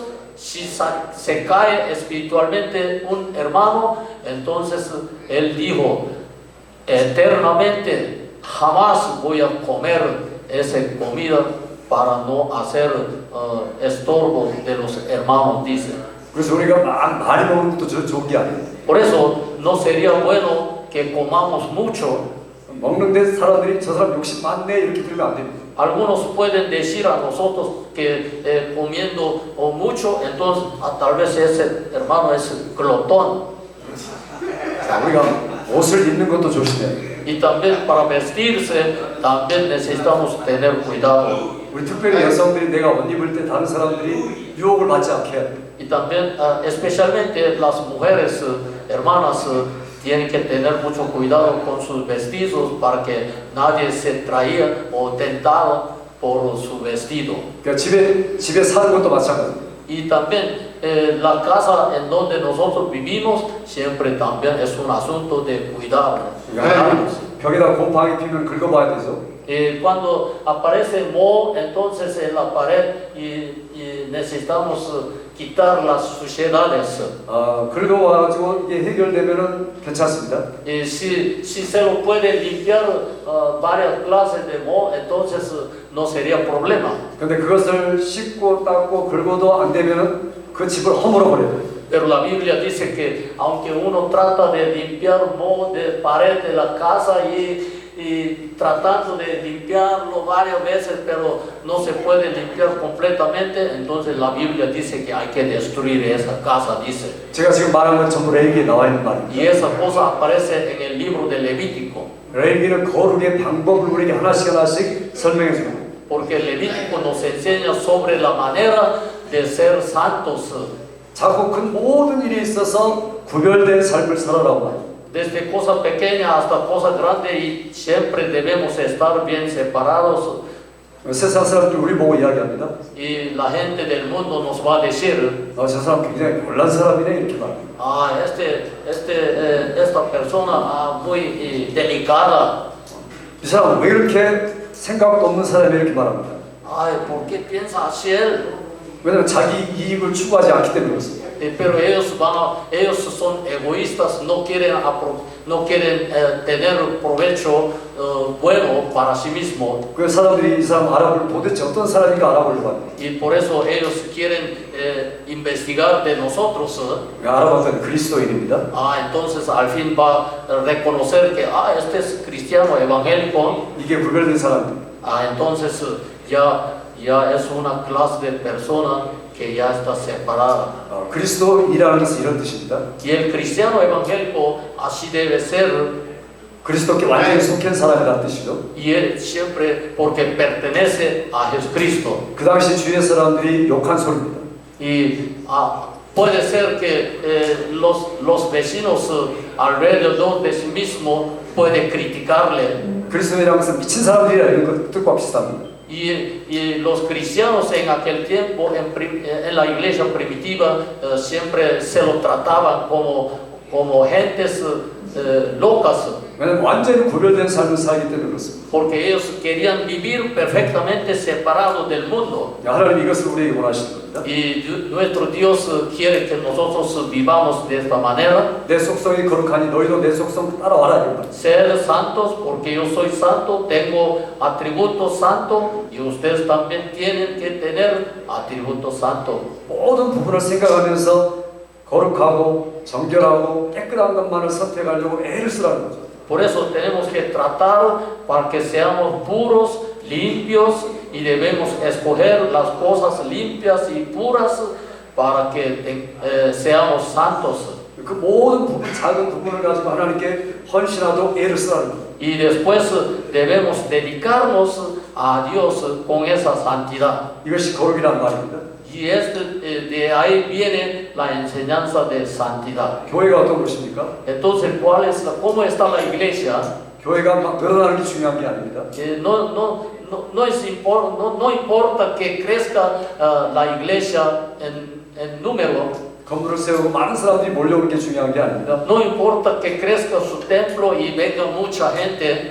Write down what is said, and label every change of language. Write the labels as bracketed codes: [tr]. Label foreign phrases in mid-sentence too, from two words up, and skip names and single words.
[es] Si se cae espiritualmente un hermano, entonces él dijo, eternamente jamás voy a comer esa comida para no hacer estorbo de los hermanos, dice. [ko] 그래서 우리가 많이 먹는 것도 좋은 게 아니에요. [es] Por eso no sería bueno que comamos mucho. [ko] 먹는데 사람들이 저 사람 욕심 많네 이렇게 들으면 안 됩니다. [es] Algunos pueden decir a nosotros que comiendo mucho, entonces tal vez ese hermano es glotón. [ko] 자, 우리가 옷을 입는 것도 조심해야 돼요. [es] Y también para vestirse, también necesitamos tener cuidado. [ko] 우리 특별히 여성들이 내가 옷 입을 때 다른 사람들이 유혹을 받지 않게 해야 돼요. [es] Y también, especialmente las mujeres, hermanas, tienen que tener mucho cuidado con sus vestidos para que nadie se traía o tentaba por su vestido. [ko] 그러니까 집에 사는 것도 마찬가지예요. [es] Y también la casa en donde nosotros vivimos siempre también es un asunto de cuidado. [ko] 벽에다 곰팡이 피면 긁어봐야 되죠. [es] Cuando aparece moho, entonces en la pared y necesitamos quitar las suciedades. [ko] 긁어와가지고 이게 해결되면은 괜찮습니다. [es] Si se lo puede limpiar varias clases de moho, entonces no sería problema. [ko] 근데 그것을 씻고 닦고 긁어도 안 되면은 그 집을 허물어 버려요. [es] Pero la Biblia dice que aunque uno trata de limpiar moho de pared de la casa y tratando de limpiarlo varias veces, pero no se puede limpiar completamente, entonces la Biblia dice que hay que destruir esa casa, dice. [ko] 제가 지금 말한 건 전부 레위기에 나와 있는 말입니다. [es] Y esa cosa aparece en el libro de Levítico. [ko] 레위기는 거룩의 방법을 우리에게 하나씩 설명해 줍니다. [es] Porque el Levítico nos enseña sobre la manera de ser santos. [ko] 작고 큰 모든 일에 있어서 구별된 삶을 살아라고 말합니다. [es] Desde cosa pequeña hasta cosa grande y siempre debemos estar bien separados. [ko] 세상 사람들이 우리 보고 이야기합니다. [es] Y la gente del mundo nos va a decir, [ko] 저 사람 굉장히 놀란 사람이네 이렇게 말합니다. [es] esta persona muy delicada. [ko] 이 사람 왜 이렇게 생각도 없는 사람이 이렇게 말합니다. [es] Ay, ¿por qué piensa así él? [ko] 왜냐하면 자기 이익을 추구하지 않기 때문에 그렇습니다. [es] Pero ellos son egoístas, no quieren tener provecho bueno para sí mismo. [ko] 그 사람들이 이 사람 알아보려 도대체 어떤 사람인가 알아보려고 합니다. [es] Y por eso ellos quieren investigar de nosotros. [ko] 알아봤더니 그리스도인입니다. [es] Entonces al fin va a reconocer que este es cristiano evangélico. [ko] 이게 구별된 사람입니다. [es] Entonces ya es una clase de persona que ya está separada. [ko] 그리스도인이라는 것은 이런 뜻입니다. [es] Y el cristiano evangélico así debe ser. [ko] 그리스도께 완전히 속한 사람이라는 뜻이죠. [es] Y él siempre porque pertenece a Jesucristo. [ko] 그 당시 주위의 사람들이 욕한 소리입니다. [es] Y puede ser que los vecinos alrededor de sí mismo pueden criticarle. [ko] 그리스도인이라는 것은 미친 사람들이라는 것 뜻과 비슷합니다. [es] Y los cristianos en aquel tiempo, en la iglesia primitiva, siempre se lo trataban como gentes locas. [ko] 왜냐하면 완전히 구별된 삶을 살기 때문에 그렇습니다. [es] Porque ellos querían vivir perfectamente separados del mundo. [ko] 하나님 이것을 우리에게 원하시는 겁니다. [es] Y nuestro Dios quiere que nosotros vivamos de esta manera. [ko] 내 속성이 거룩하니 너희도 내 속성 따라와라 이런 말. [es] Ser santos porque yo soy santo, tengo atributos santos y ustedes también tienen que tener atributos santos. [ko] 모든 부분을 생각하면서 거룩하고 정결하고 깨끗한 것만을 선택하려고 애를 쓰라는 거죠. [es] Por eso tenemos que tratar para que seamos puros, limpios y debemos escoger las cosas limpias y puras para que seamos santos. [ko] 그 모든 부분, 작은 부분을 가지고 하나님께 헌신하도록 애를 쓰라는 거죠. [es] Y después debemos dedicarnos a Dios con esa santidad. [ko] 이것이 거룩이란 말입니다. [es] Y de ahí viene la enseñanza de santidad. [ko] 교회가 어떤 것입니까? [es] Entonces, ¿cómo está la iglesia? [ko] 교회가 막 늘어나는 게 중요한 게 아닙니다. [es] No importa que crezca la iglesia en número. [ko] 건물을 세우고 많은 사람들이 몰려오는 게 중요한 게 아닙니다. [es] No importa que crezca su templo y venga mucha gente.